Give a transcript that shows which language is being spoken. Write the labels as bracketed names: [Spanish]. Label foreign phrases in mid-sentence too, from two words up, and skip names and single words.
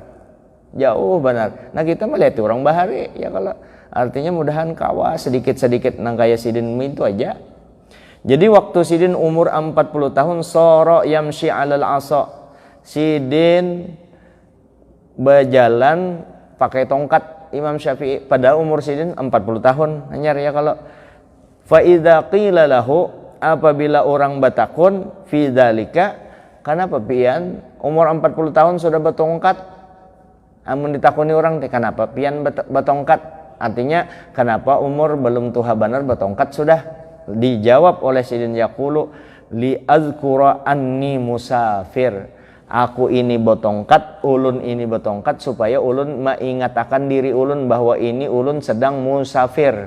[Banjar] Nah kita melihat orang bahari, ya kalau artinya mudahan kawa sedikit-sedikit nang kaya sidin itu aja. Jadi waktu sidin umur 40 tahun, [Arabic] صار يمشي على العصا, [Banjar] sidin berjalan pakai tongkat Imam Syafi'i pada umur sidin 40 tahun hanya, ya kalau [Arabic] فإذا قيل له, [Banjar] apabila orang batakun [Arabic] في ذلك, [Banjar] kenapa pian umur 40 tahun sudah bertongkat, amun ditakuni orang kenapa pian bertongkat, artinya kenapa umur belum tuha benar bertongkat sudah, dijawab oleh sidin [Arabic] يقول لأذكر أني مسافر, [Banjar] aku ini bertongkat, ulun ini bertongkat supaya ulun mengingatakan diri ulun bahwa ini ulun sedang musafir.